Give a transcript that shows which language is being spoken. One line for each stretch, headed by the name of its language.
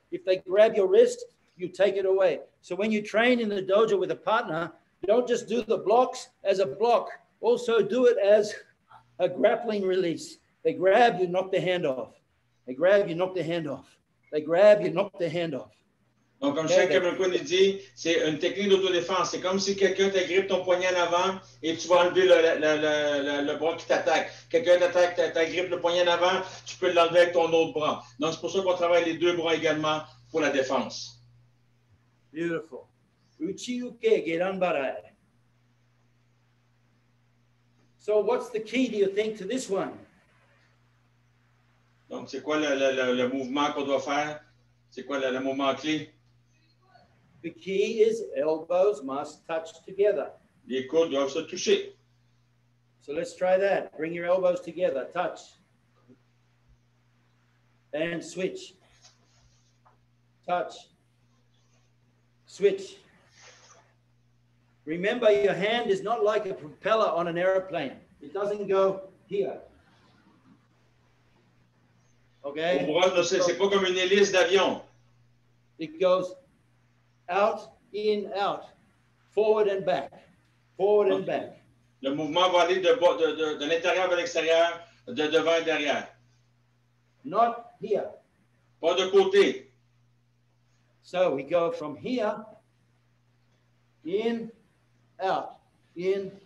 English: If they grab your wrist, you take it away. So when you train in the dojo with a partner, don't just do the blocks as a block. Also do it as a grappling release. They grab, you knock the hand off. They grab, you knock the hand off. They grab, you knock the hand off.
French: Donc, comme Shikobumi dit, c'est une technique d'autodéfense. C'est comme si quelqu'un t'agrippe ton poignet en avant et tu vas enlever le bras qui t'attaque. Quelqu'un t'agrippe le poignet en avant, tu peux l'enlever avec ton autre bras. Donc, c'est pour ça qu'on travaille les deux bras également pour la défense.
English: Beautiful. Uchi-uke, Gedan-barai. So what's the key, do you think, to this one?
French: Donc, c'est quoi le mouvement qu'on doit faire? C'est quoi le mouvement clé?
English: The key is elbows must touch together.
French: Les coudes doivent se toucher.
English: So let's try that. Bring your elbows together, touch. And switch. Touch. Switch. Remember, your hand is not like a propeller on an airplane. It doesn't go here. Okay?
French: C'est pas comme une hélice d'avion.
English: It goes out, in, out, forward and back, forward and back.
French: Le mouvement va aller de l'intérieur vers l'extérieur, de devant et derrière.
English: Not here.
French: Pas de côté.
English: So we go from here, in, out, in,